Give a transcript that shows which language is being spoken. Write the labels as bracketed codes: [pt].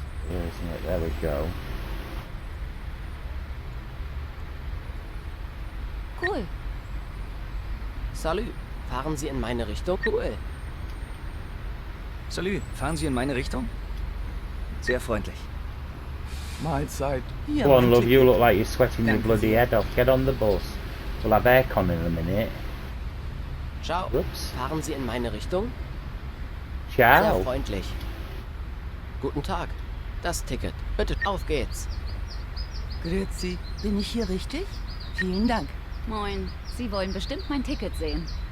[en] Isn't it? There we go. Cool. [de] Salü, fahren Sie in meine Richtung? [en] Cool. [de] Salü, fahren Sie in meine Richtung? Sehr freundlich. Mahlzeit. [en] Come on, love, you look like you're sweating your bloody head off. Get on the bus. We'll have aircon in a minute. [it] Ciao. [en] Whoops. [de] Fahren Sie in meine Richtung? [it] Ciao. [de] Sehr freundlich. Guten Tag. Das Ticket. Bitte, auf geht's. Grüezi. Bin ich hier richtig? Vielen Dank. Moin. Sie wollen bestimmt mein Ticket sehen.